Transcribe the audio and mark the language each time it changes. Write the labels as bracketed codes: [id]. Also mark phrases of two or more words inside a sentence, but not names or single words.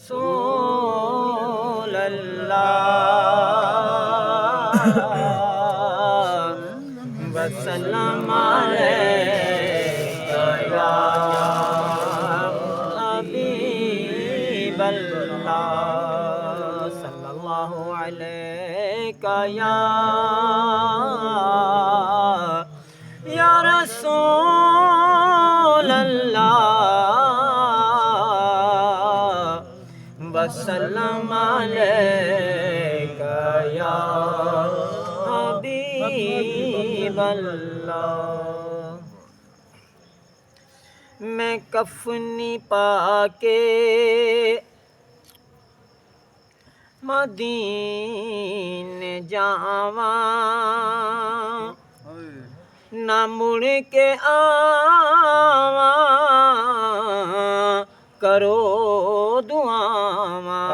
[ar] رسول الله وسلم عليك يا حبيب الله صلى الله عليك يا رسول الله وسلم عليك يا حبيب الله. [pa] میں کفنی پاکے مدینے جاوا نا مڑ کے آوا کرو دعاوا.